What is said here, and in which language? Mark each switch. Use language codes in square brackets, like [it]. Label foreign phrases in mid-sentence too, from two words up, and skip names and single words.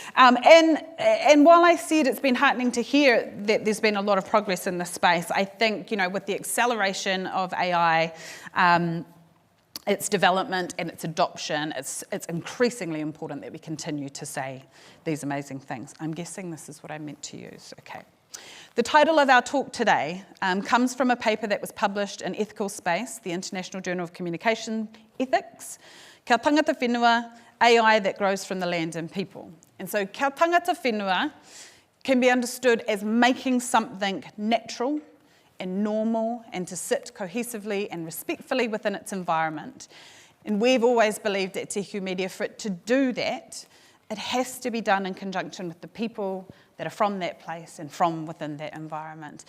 [en] And while I said it's been heartening to hear that there's been a lot of progress in this space, I think, with the acceleration of AI, its development and its adoption, it's increasingly important that we continue to say these amazing things. I'm guessing this is what I meant to use. Okay. The title of our talk today comes from a paper that was published in Ethical Space, the International Journal of Communication Ethics, [mi] Kia tangata whenua, [en] AI that grows from the land and people. And so [mi] kia tangata whenua [en] can be understood as making something natural and normal and to sit cohesively and respectfully within its environment. And we've always believed at Te Hiku Media, for it to do that, it has to be done in conjunction with the people that are from that place and from within that environment.